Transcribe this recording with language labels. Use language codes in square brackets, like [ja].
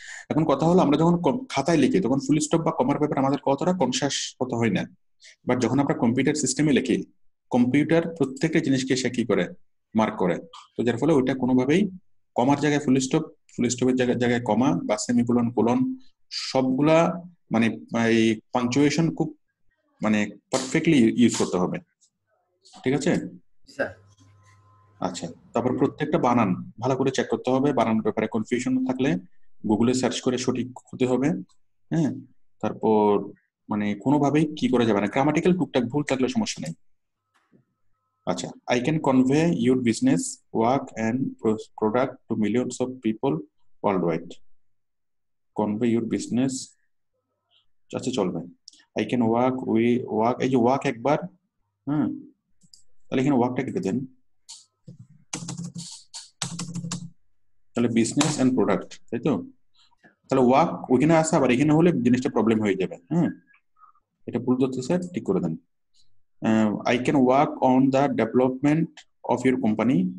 [bn] এখন কথা হলো আমরা যখন খাতায় লিখি তখন ফুল স্টপ বা কমার ব্যাপারে আমাদের কতটা কনসিয়াস হতে হয় না, বাট যখন আমরা কম্পিউটার সিস্টেমে লিখি কম্পিউটার প্রত্যেকটা জিনিসকে সে কি করে মার্ক করে, তো যার ফলে ওইটা কোনোভাবেই কমার জায়গায় ফুল স্টপের জায়গায় কমা বা সেমিকোলন কোলন সবগুলা মানে এই পাংচুয়েশন খুব মানে পারফেক্টলি ইউজ করতে হবে, ঠিক আছে? স্যার আচ্ছা তারপর প্রত্যেকটা বানান ভালো করে চেক করতে হবে, বানানোর ব্যাপারে কনফিউশন থাকলে গুগলে সার্চ করে সঠিক হতে হবে। হ্যাঁ তারপর মানে কোনোভাবেই কি করা যাবে না, গ্রামাটিক্যাল টুকটাক ভুল থাকলে সমস্যা নেই। [en] আচ্ছা I can convey your business work and product to millions of people worldwide. Convey your business, [bn] আচ্ছা চলবে। [en] I can work [bn] এই যে ওয়ার্ক একবার, হ্যাঁ তাহলে এখানে ওয়ার্কটা কেটে দেন, তাহলে বিজনেস এন্ড প্রোডাক্ট, তাই তো? তাহলে ওয়ার্ক ওইখানে আসা আবার এখানে হলে জিনিসটা প্রবলেম হয়ে যাবে। হ্যাঁ এটা ভুল ধরতে স্যার, ঠিক করে দেন। [en] I can work on the development of your company.